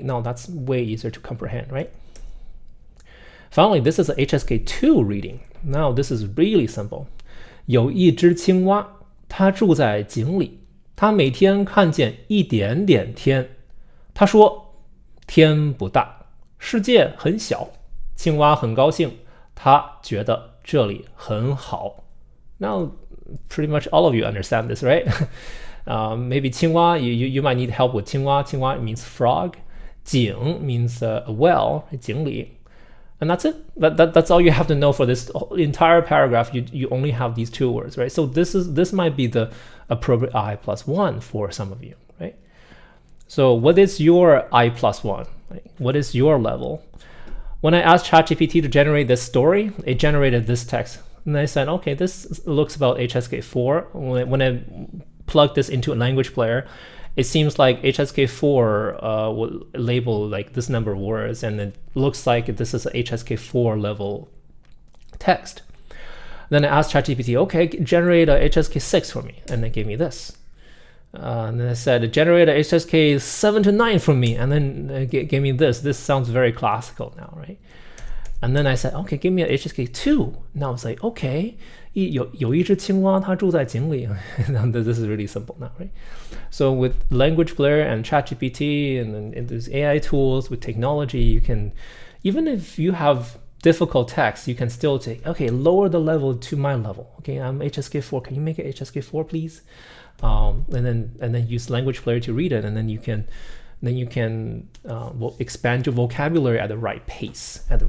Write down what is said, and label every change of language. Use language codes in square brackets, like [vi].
[en] Now that's way easier to comprehend, right? Finally, this is a HSK2 reading. Now this is really simple. [zh] 有一只青蛙，它住在井里。它每天看见一点点天。他说：“天不大，世界很小。” 青蛙很高兴，他觉得这里很好。 [en] Now, pretty much all of you understand this, right? Maybe 青蛙, you might need help with 青蛙. 青蛙 means frog. 井 means a well, 井里. And that's it. That's all you have to know for this entire paragraph. You only have these two words, right? So this might be the appropriate I+1 for some of you, right? So what is your I+1? Right? What is your level? When I asked ChatGPT to generate this story, it generated this text. And I said, okay, this looks about HSK4. When I plugged this into a language player, it seems like HSK4 will label like this number of words, and it looks like this is a HSK4 level text. Then I asked ChatGPT, okay, generate a HSK6 for me, and it gave me this. And then I said, generate a HSK 7 to 9 for me, and then it gave me this. This sounds very classical now, right? And then I said, okay, give me a HSK2. Now it's like, okay, [zh] 有一只青蛙，它住在井里. [en] This is really simple now, right? So with Language Player and ChatGPT and these AI tools with technology, you can, even if you have difficult text, you can still say, okay, lower the level to my level. Okay, I'm HSK4. Can you make it HSK4, please? And then use Language Player to read it, and then you can expand your vocabulary at the right pace.